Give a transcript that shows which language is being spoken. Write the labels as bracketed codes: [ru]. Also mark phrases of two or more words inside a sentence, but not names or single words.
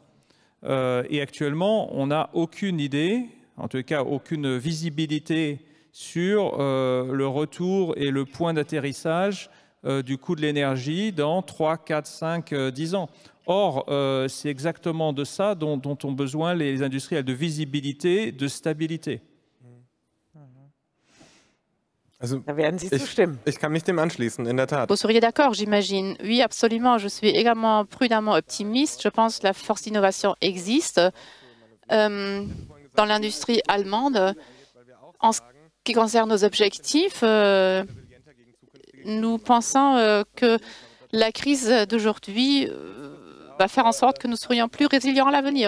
[fr] Et actuellement, on n'a aucune idée, en tout cas aucune visibilité sur le retour et le point d'atterrissage du coût de l'énergie dans 3, 4, 5, 10 ans. Or, c'est exactement de ça dont ont besoin les industriels, de visibilité, de stabilité. [de] Da werden Sie zustimmen. Ich kann mich dem anschließen, in der Tat. [fr] Vous seriez d'accord, j'imagine. Oui, absolument. Je suis également prudemment optimiste. Je pense que la force d'innovation existe dans l'industrie allemande. En ce qui concerne nos objectifs, nous pensons que la crise d'aujourd'hui va faire en sorte que nous serions plus résilients à l'avenir.